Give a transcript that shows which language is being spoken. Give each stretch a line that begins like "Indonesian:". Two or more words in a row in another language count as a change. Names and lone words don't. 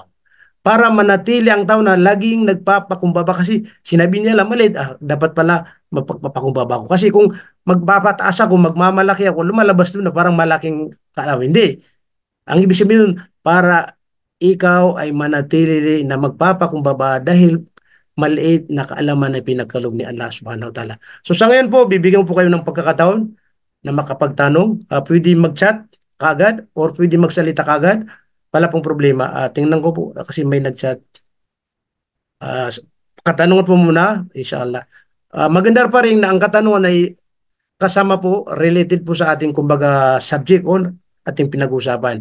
Filipino: Para manatili ang tao na laging nagpapakumbaba kasi sinabi niya lang maliit, dapat pala mapagpapakumbaba ako. Kasi kung magpapataas ako, magmamalaki ako, lumalabas doon na parang malaking kaalaman. Hindi. Ang ibig sabihin nun, para ikaw ay manatili na magpapakumbaba dahil maliit na kaalaman na pinagkaloob ni
Arabic: الله سبحانه وتعالى.
Filipino: So sa ngayon po, bibigyan po kayo ng pagkakataon na makapagtanong. Pwede mag-chat kagad or pwede magsalita kagad. Wala pong problema. Tingnan ko po kasi may nag-chat. Katanungan po muna, inshallah. Maganda pa rin na ang katanungan ay kasama po, related po sa ating kumbaga subject on ating pinag-usapan.